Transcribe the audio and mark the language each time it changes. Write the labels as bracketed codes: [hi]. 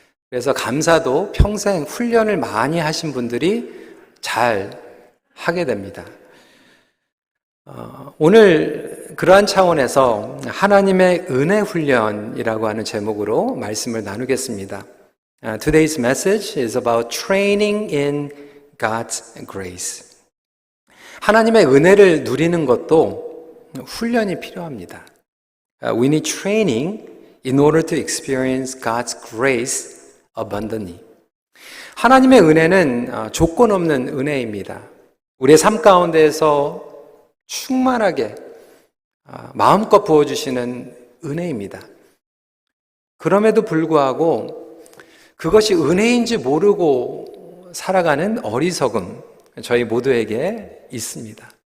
[ko] 그래서 감사도 평생 훈련을 많이 하신 분들이 잘 하게 됩니다. 오늘 그러한 차원에서 하나님의 은혜 훈련이라고 하는 제목으로 말씀을 나누겠습니다. [en] Today's message is about training in God's grace. [ko] 하나님의 은혜를 누리는 것도 훈련이 필요합니다. [en] We need training in order to experience God's grace abundantly. [ko] 하나님의 은혜는 조건 없는 은혜입니다. 우리의 삶 가운데에서 충만하게 마음껏 부어주시는 은혜입니다. 그럼에도 불구하고 그것이 은혜인지 모르고 살아가는 어리석음, 저희 모두에게 있습니다.